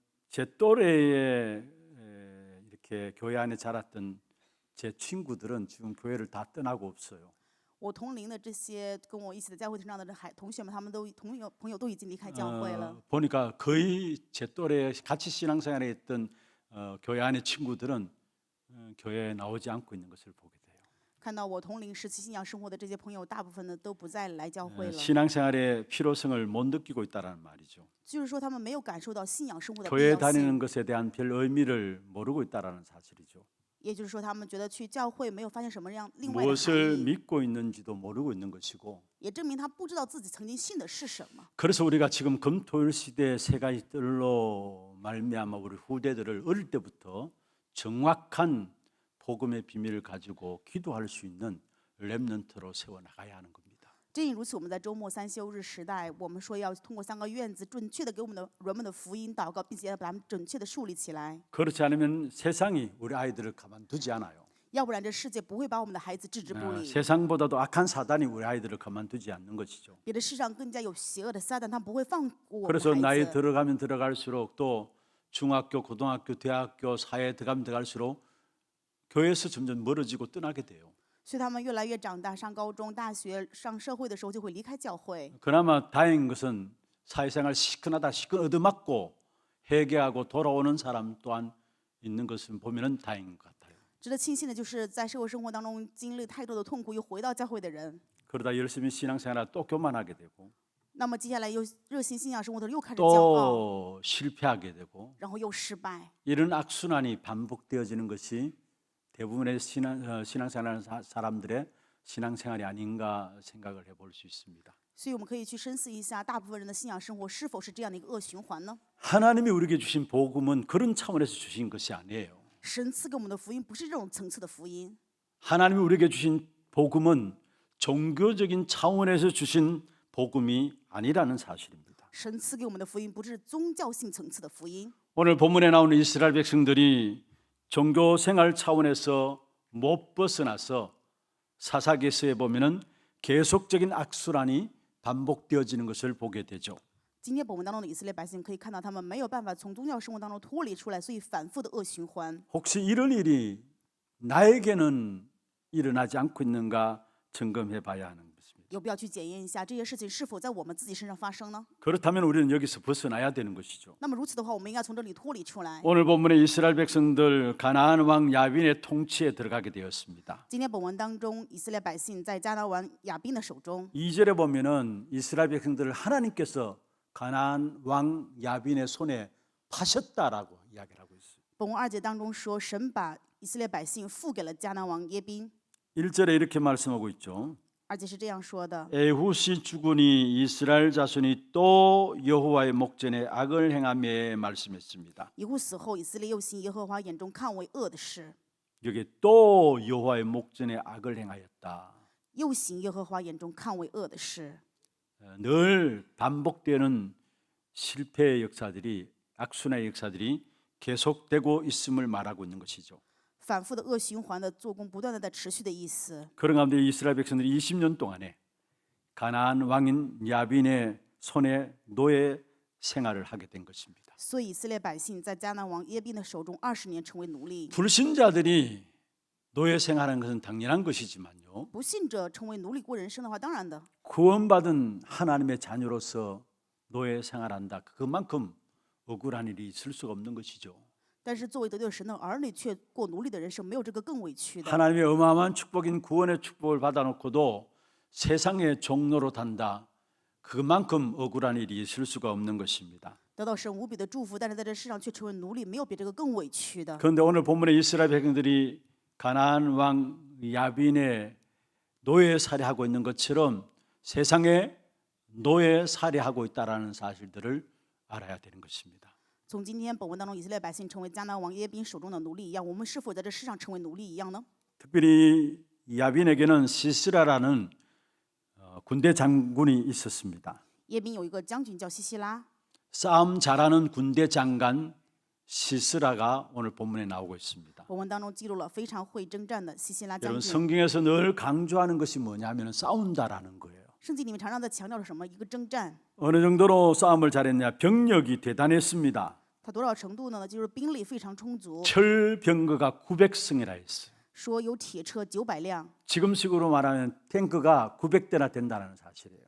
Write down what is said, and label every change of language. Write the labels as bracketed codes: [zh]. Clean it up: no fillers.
[ko] 제 또래에 이렇게 교회 안에 자랐던 제 친구들은 지금 교회를 다 떠나고 없어요. [zh] 我同龄的这些跟我一起在教会成长的同学们，他们都朋友都已经离开教会了。 [ko] 보니까 거의 제 또래 같이 신앙생활에 했던 교회 안의 친구들은 교회에 나오지 않고 있는 것을 보게 돼요. [zh] 看到我同龄时期信仰生活的这些朋友，大部分呢都不再来教会了， [ko] 신앙생활의 필요성을 못 느끼고 있다는 말이죠. [zh] 就是说他们没有感受到信仰生活的必 [ko] 교회 [zh] 要 [ko] 다니는 것에 대한 별 의미를 모르고 있다는 사실이죠. [zh] 也就是说他们觉得去教会没有发现什么样另外的 [ko] 무엇을 [zh] 含义， [ko] 믿고 있는지도 모르고 있는 것이고, [zh] 也证明他不知道自己曾经信的是什么。 [ko] 그래서 우리가 지금 금토일 시대의 세 가지 뜰로 말미암아 우리 후대들을 어릴 때부터 정확한 복음의 비밀을 가지고 기도할 수 있는 렘넌트로 세워 나가야 하는 겁니다. [zh] 正因如此，我们在周末三休日时代，我们说要通过3个院子，准确的给我们的人们的福音祷告，并且要把他们准确的树立起来。 [ko] 그렇지 않으면 세상이 우리 아이들을 가만두지 않아요. [zh] 要不然这世界不会把我们的孩子置之不理。 [ko] 세상보다도 악한 사단이 우리 아이들을 가만두지 않는 것이죠. [zh] 别的世上更加有邪恶的撒旦，他不会放过我 [ko] 그래서 [zh] 们的 [ko] 나이 [zh] 孩子。 [ko] 들어가면 들어갈수록 또 중학교, 고등학교, 대학교, 사회에 들어가면 들어갈수록 교회에서 점점 멀어지고 떠나게 돼요. [zh] 所以他们越来越长大，上高中、大学、上社会的时候就会离开教会。 [ko] 그나마 다행인 것은 사회생활 시큰하다 시큰 얻어맞고 회개하고 돌아오는 사람 또한 있는 것을 보면은 다행인 것 같아요. [zh] 值得庆幸的就是在社会生活当中经历太多的痛苦，又回到教会的人。 [ko] 그러다 열심히 신앙생활 또 교만하게 되고 [zh] 那么接下来又热心信仰生活的时候又开始骄傲， [ko] 또 실패하게 되고 [zh] 然后又失败。 [ko] 이런 악순환이 반복되어지는 것이 대부분의 신앙생활하는 사람들의 신앙생활이 아닌가 생각을 해볼 수 있습니다. [zh] 所以我们可以去深思一下，大部分人的信仰生活是否是这样的一个恶循环呢？ [ko] 하나님이 우리에게 주신 복음은 그런 차원에서 주신 것이 아니에요. [zh] 神赐给我们的福音不是这种层次的福音， [ko] 하나님이 우리에게 주신 복음은 종교적인 차원에서 주신 복음이 아니라는 사실입니다. [zh] 神赐给我们的福音不是宗教性层次的福音。 [ko] 오늘 본문에 나오는 이스라엘 백성들이 종교 생활 차원에서 못 벗어나서 사사기서에 보면은 계속적인 악순환이 반복되어지는 것을 보게 되죠. [zh] 今天本文当中的以色列百姓可以看到，他们没有办法从宗教生活当中脱离出来，所以反复的恶循环。 [ko] 혹시 이런 일이 나에게는 일어나지 않고 있는가 점검해 봐야 하는 것입니다. [zh] 有必要去检验一下这些事情是否在我们自己身上发生呢？ [ko] 그렇다면 우리는 여기서 벗어나야 되는 것이죠. [zh] 那么如此的话，我们应该从这里脱离出来。 [ko] 오늘 본문에 이스라엘 백성들 가나안 왕 야빈의 통치에 들어가게 되었습니다. [zh] 今天本文当中，以色列百姓在迦南王亚宾的手中。 [ko] 2절에 보면은 이스라엘 백성들을 하나님께서 가나안 왕 야빈의 손에 파셨다라고 이야기를 하고 있어요. [zh] 本文2节当中说，神把以色列百姓付给了迦南王耶宾。 [ko] 1절에 이렇게 말씀하고 있죠. [zh] 2节是这样说的： [ko] 에훗이 죽으니 이스라엘 자손이 또 여호와의 목전에 악을 행하며 말씀했습니다. [zh] 以户死后，以色列又行耶和华眼中看为恶的事， [ko] 여기 또 여호와의 목전에 악을 행하였다. [zh] 又行耶和华眼中看为恶的事。 [ko] 늘 반복되는 실패의 역사들이 악순환의 역사들이 계속되고 있음을 말하고 있는 것이죠. [zh] 反复的恶循环的做工，不断的在持续的意思。 [ko] 그런 가운데 이스라엘 백성들이 20년 동안에 가나안 왕인 야빈의 손에 노예 생활을 하게 된 것입니다. [zh] 所以以色列百姓在迦南王耶宾的手中20年成为奴隶。 [ko] 불신자들이 노예 생활하는 것은 당연한 것이지만요. [zh] 不信者成为奴隶过人生的话，当然的。 [ko] 구원받은 하나님의 자녀로서 노예 생활한다. 그만큼 억울한 일이 있을 수가 없는 것이죠. [zh] 但是作为得救神的儿女，却过奴隶的人生，没有这个更委屈的。 [ko] 하나님의 어마어마한 축복인 구원의 축복을 받아놓고도 세상의 종로로 단다. 그만큼 억울한 일이 있을 수가 없는 것입니다. [zh] 得到神无比的祝福，但是在这世上却成为奴隶，没有比这个更委屈的。 [ko] 그런데 오늘 본문에 이스라엘 백성들이 가나안 왕 야빈의 노예 살해하고 있는 것처럼 세상에 노예 살해하고 있다라는 사실들을 알아야 되는 것입니다. [zh] 从今天本文当中，以色列百姓成为迦南王耶宾手中的奴隶一样，我们是否在这世上成为奴隶一样呢？ [ko] 특별히 야빈에게는 시스라라는 군대 장군이 있었습니다. [zh] 耶宾有一个将军叫西西拉， [ko] 싸움 잘하는 군대 장관 시스라가 오늘 본문에 나오고 있습니다. [zh] 本文当中记录了非常会征战的西西拉将 [ko] 여러분 [zh] 军。 [ko] 성경에서 늘 강조하는 것이 뭐냐면 싸운다라는 거예요. [zh] 圣经里面常常在强调着什么？一个征战， [ko] 어느 정도로 싸움을 잘했냐? 병력이 대단했습니다. [zh] 它多少程度呢？就是兵力非常充足， [ko] 철병거가 900승이라 했어요. [zh] 说有铁车900辆， [ko] 지금식으로 말하면 탱크가 900대나 된다는 사실이에요.